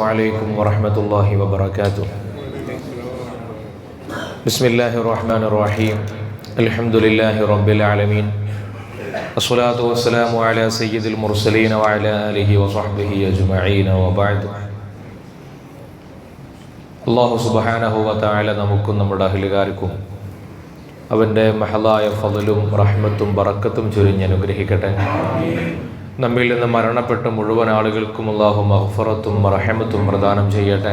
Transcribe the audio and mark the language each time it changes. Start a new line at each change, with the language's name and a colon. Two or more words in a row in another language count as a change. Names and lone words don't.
Arabic: عليكم ورحمة الله وبركاته. بسم الله الرحمن الرحيم. الحمد لله رب العالمين. الصلاة والسلام على سيد المرسلين وعلى آله وصحبه أجمعين وبعد.
Malayalam: അള്ളാഹു
Arabic: سبحانه وتعالى
Malayalam: നമുക്കും നമ്മുടെ അഹ്ലുകാർക്കും അവൻ്റെ മഹലായ ഫളലും റഹ്മത്തും ബറക്കത്തും ചൊരിഞ്ഞ് അനുഗ്രഹിക്കട്ടെ. നമ്മിൽ നിന്ന് മരണപ്പെട്ട മുഴുവൻ ആളുകൾക്കും അള്ളാഹു മഗ്ഫിറത്തും റഹ്മത്തും പ്രദാനം ചെയ്യട്ടെ.